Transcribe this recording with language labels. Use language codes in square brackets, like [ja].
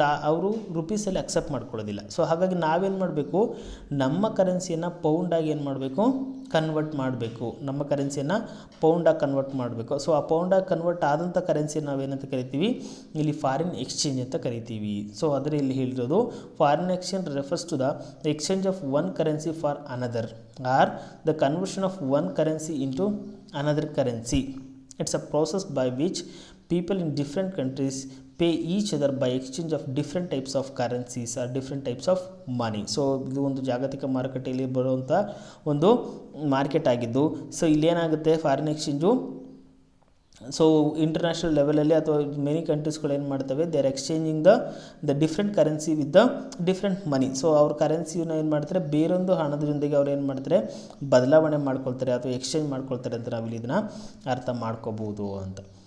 [kn] ಅವರು ರುಪೀಸಲ್ಲಿ accept ಮಾಡ್ಕೊಳ್ಳೋದಿಲ್ಲ. So ಹಾಗಾಗಿ ನಾವೇನು ಮಾಡಬೇಕು, ನಮ್ಮ ಕರೆನ್ಸಿಯನ್ನು ಪೌಂಡಾಗಿ ಏನು ಮಾಡಬೇಕು, ಕನ್ವರ್ಟ್ ಮಾಡಬೇಕು. ನಮ್ಮ ಕರೆನ್ಸಿಯನ್ನು ಪೌಂಡಾಗಿ ಕನ್ವರ್ಟ್ ಮಾಡಬೇಕು. ಸೊ ಆ ಪೌಂಡಾಗಿ ಕನ್ವರ್ಟ್ ಆದಂಥ ಕರೆನ್ಸಿಯನ್ನು ನಾವೇನಂತ ಕರಿತೀವಿ, ಇಲ್ಲಿ ಫಾರಿನ್ ಎಕ್ಸ್ಚೇಂಜ್ ಅಂತ ಕರಿತೀವಿ. ಸೊ ಆದರೆ ಇಲ್ಲಿ ಹೇಳಿರೋದು [en] Foreign exchange refers to the exchange of one currency for another or the conversion of one currency into another currency. It's a process by which people in different countries pay each other by exchange of different types of currencies or different types of money. [kn] So ಇದು ಒಂದು ಜಾಗತಿಕ ಮಾರುಕಟ್ಟೆಯಲ್ಲಿ ಬರುವಂಥ ಒಂದು market ಆಗಿದ್ದು, so ಇಲ್ಲೇನಾಗುತ್ತೆ foreign exchange, so international ಲೆವೆಲಲ್ಲಿ ಅಥವಾ many ಕಂಟ್ರೀಸ್ಗಳು ಏನು ಮಾಡ್ತವೆ, [en] They are exchanging the different currency with the different money. [kn] So ಅವ್ರ ಕರೆನ್ಸಿನ ಏನು ಮಾಡ್ತಾರೆ, ಬೇರೊಂದು ಹಣದ ಜೊತೆಗೆ ಅವ್ರು ಏನು ಮಾಡ್ತಾರೆ, ಬದಲಾವಣೆ ಮಾಡ್ಕೊಳ್ತಾರೆ ಅಥವಾ ಎಕ್ಸ್ಚೇಂಜ್ ಮಾಡ್ಕೊಳ್ತಾರೆ ಅಂತ ನಾವಿಲ್ಲಿ ಇದನ್ನು ಅರ್ಥ ಮಾಡ್ಕೋಬೋದು ಅಂತ.